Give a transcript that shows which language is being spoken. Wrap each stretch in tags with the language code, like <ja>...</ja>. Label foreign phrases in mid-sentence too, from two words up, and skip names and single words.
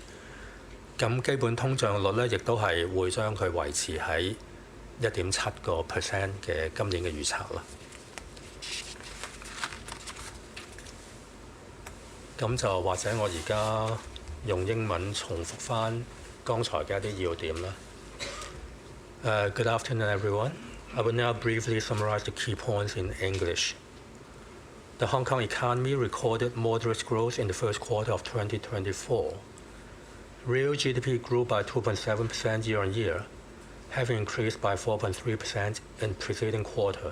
<yue>咁基本通脹率咧，亦都係會將佢維持喺1.7% 嘅今年嘅預測啦。咁就或者我而家用英文重複翻剛才嘅一啲要點啦。</yue> <en>Good afternoon, everyone. I will now briefly summarize the key points in English. The Hong Kong economy recorded moderate growth in the first quarter of 2024. Real GDP grew by 2.7% year-on-year, having increased by 4.3% in preceding quarter.</en>